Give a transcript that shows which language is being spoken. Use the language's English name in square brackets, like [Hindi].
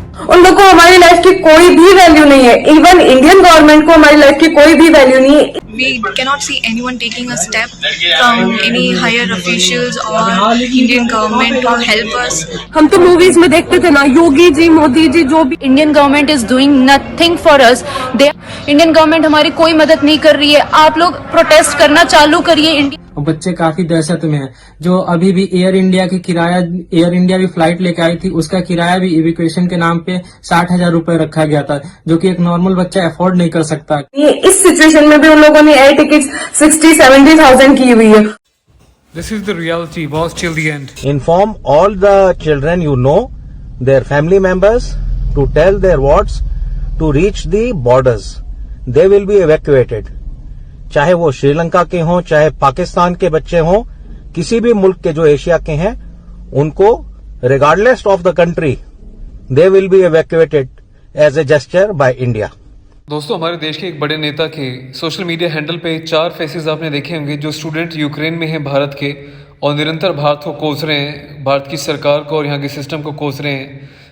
[Hindi] उन लोग को हमारी लाइफ की कोई भी वैल्यू नहीं है। इवन इंडियन गवर्नमेंट को हमारी लाइफ की कोई भी वैल्यू नहीं है। [English] We cannot see anyone taking a step from any higher officials or Indian government to help us. [Hindi] हम तो मूवीज में देखते थे ना, योगी जी, मोदी जी, जो भी। [English] Indian government is doing nothing for us. [Hindi] Indian government हमारी कोई मदद नहीं कर रही है। आप लोग प्रोटेस्ट करना चालू करिए। बच्चे काफी दहशत में हैं। जो अभी भी एयर इंडिया भी फ्लाइट लेके आई थी, उसका किराया भी इवैक्यूएशन के नाम पे 60,000 रुपए रखा गया था, जो कि एक नॉर्मल बच्चा अफोर्ड नहीं कर सकता। इस सिचुएशन में भी उन लोगों ने एयर टिकट 60-70,000 की हुई है। [English] This is the reality. Watch till the end. Inform all the children you know, their family members, to tell their wards to reach the borders. They will be evacuated. [Hindi] चाहे वो श्रीलंका के हों, चाहे पाकिस्तान के बच्चे हों, किसी भी मुल्क के जो एशिया के हैं, उनको [English] Regardless of the country they will be evacuated as a gesture by India. [Hindi] दोस्तों, हमारे देश के एक बड़े नेता के सोशल मीडिया हैंडल पे 4 फेसेस आपने देखे होंगे जो स्टूडेंट यूक्रेन में हैं भारत के, और निरंतर भारत को कोस रहे हैं, भारत की सरकार को और यहाँ के सिस्टम को कोस रहे हैं।